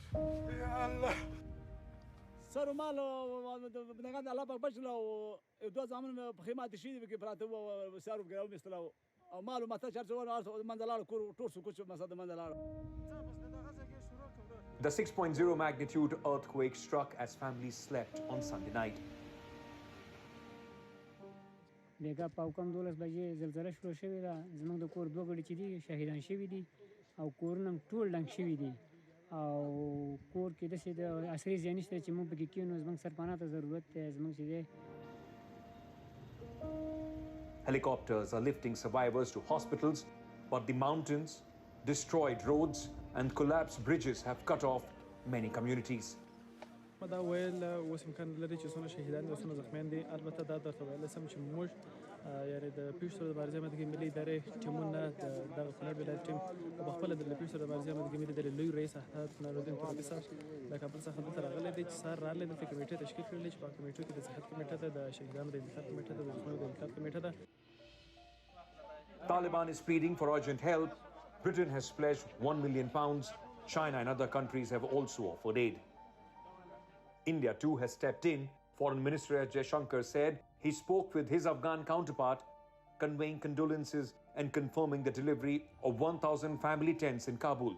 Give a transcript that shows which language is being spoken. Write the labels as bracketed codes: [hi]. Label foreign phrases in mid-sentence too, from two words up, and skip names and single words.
[en] The 6.0 magnitude earthquake struck as families slept on Sunday night. [ps] بیګا پاوکم 12 بجې زلزلہ شروع شوې ده زموږ د کور دوه غړي چې دي شهیدان شوي دي او کورونه ټول ډنګ شوي دي او کور کې داسې د عصري ځای نشته چې موږ پکې کېنو زموږ سرپناه ته ضرورت دی زموږ چې دی. [en] Helicopters are lifting survivors to hospitals, but the mountains, destroyed roads and collapsed bridges have cut off many communities. [ps] دا ویل اوس امکان لري چې څونه شهیدان دي څونه زخمیان دي البته دا درته ویل سم چې موږ یعنی د پیښو د مبارزې مدګي ملي ادارې ټیمونه د کونړ ولایت ټیم په خپل د پیښو د مبارزې مدګي ملي ادارې لوی رئیس احمد نورالدین ترابي صاحب د کابل څخه دلته راغلی دی چې سار راغلی دلته کمیټه تشکیل کړل چې په کمیټو کې د صحت کمیټه ده د شهیدانو د انتخاب کمیټه ده د زخمیانو د انتخاب کمیټه ده. [en] Taliban is pleading for urgent help. Britain has pledged £1 million. China and other countries have also offered aid. India too has stepped in. Foreign Minister S. Jaishankar said he spoke with his Afghan counterpart, conveying condolences and confirming the delivery of 1,000 family tents in Kabul.